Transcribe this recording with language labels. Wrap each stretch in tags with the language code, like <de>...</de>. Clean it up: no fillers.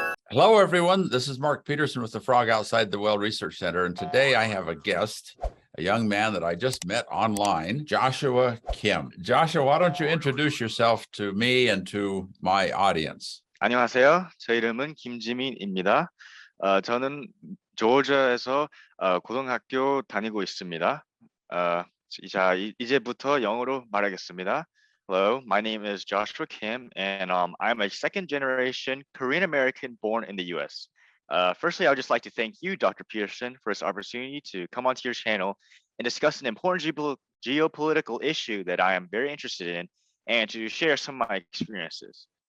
<en>Hello, everyone. This is Mark Peterson with the Frog Outside the Well Research Center. And today I have a guest, a young man that I just met online, Joshua Kim. Joshua, why don't you introduce yourself to me and to my audience?</en> <ko>안녕하세요. 제 이름은 김지민입니다. 저는 조지아에서 고등학교 다니고 있습니다. 이제부터 영어로 말하겠습니다.</ko> <en>Hello, my name is Joshua Kim, and I'm a second-generation Korean-American born in the U.S. Firstly, I would just like to thank you, Dr. Peterson, for this opportunity to come onto your channel and discuss an important geopolitical issue that I am very interested in and to share some of my experiences.</en>